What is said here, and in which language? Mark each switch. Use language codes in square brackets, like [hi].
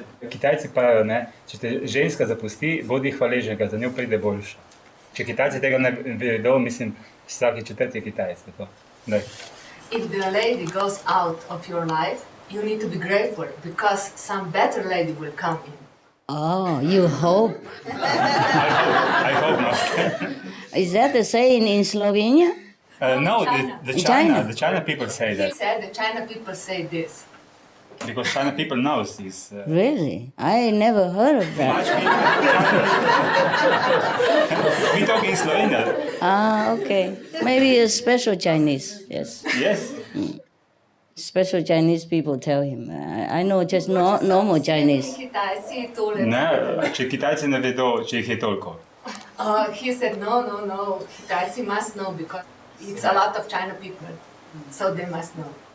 [sl] Kitajci pravijo, ne, če te ženska zapusti, bodi hvaležen, ker za njo pride boljša. Če Kitajci tega ne vedo, mislim, vsaki četrti je Kitajec. [en] If the lady goes out of your life, you need to be grateful because some better lady will come in. Oh, you hope. I hope not. Is that the saying in Slovenia? No, China. the China people say He that. said the China people say this. Because China people knows this. Really? I never heard of that. We talk in Slovenia. Ah, okay. Maybe a special Chinese, yes. Yes. Special Chinese people tell him. I know just normal Chinese. [sl] Ne, če Kitajci ne vedo, če jih je toliko. [en] He said, no, Kitajci must know because it's a lot of China people, so they must know.